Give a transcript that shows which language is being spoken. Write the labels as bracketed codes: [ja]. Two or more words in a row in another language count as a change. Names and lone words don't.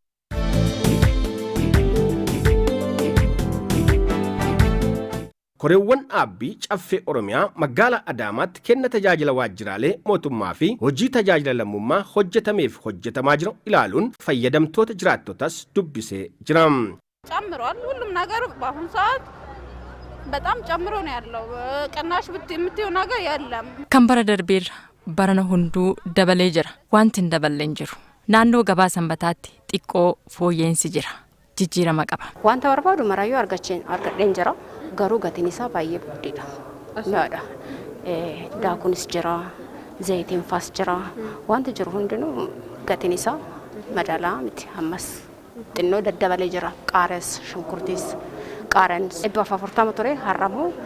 [om] Koreewwan dhaabbii caffee Oromiyaa magaalaa Adaamaatti kenna tajaajila waajjiraalee mootummaa fi hojii tajaajila lammummaa hojjetameef hojjetamaa jiru ilaaluun fayyadamtoota jiraattotas dubbisee jira. [am] ጨምሯል ሁሉም ነገር በአሁኑ ሰዓት በጣም ጨምሮ ነው ያለው ቅናሽ የምትይው ነገር የለም [om] kan bara darbeer barana hunduu dabalee jira wanti hin daballeen jiru naannoo gabaa sanbataatti xiqqoo fooyyeensi jira jijjiirama qaba wanta barbaadu marayyuu argadheen jira garuu gatiin isaa baay'ee guddaadha yaada daakunis jira zayitiin faas jira wanti jiru hundinuu gatiin isaa madaalaa miti ammas xinnoo daddabalee jira qaaras shunkurtiis qaaran ebba 40 ture harramu